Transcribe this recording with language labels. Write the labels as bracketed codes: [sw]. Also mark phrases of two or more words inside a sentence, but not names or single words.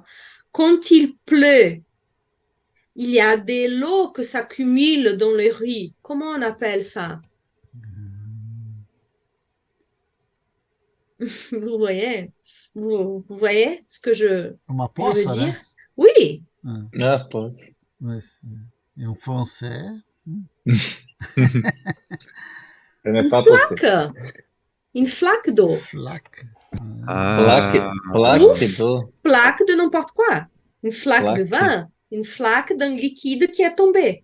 [fr] Quand il pleut, il y a de l'eau que s'accumule dans les rues. Comment on appelle ça? Vous voyez? Vous voyez ce que je [pt] Uma [fr] veux [pt] poça, [fr] dire? [pt] né? [fr] Oui. [pt] Ah, pode. Mas, em français, [fr] Ce n'est pas possible. Flaque. Une flaque d'eau. flaque. Plaque d'eau. Flaque de n'importe quoi. Une flaque de Flaque. vin. Une flaque d'un liquide qui est tombé.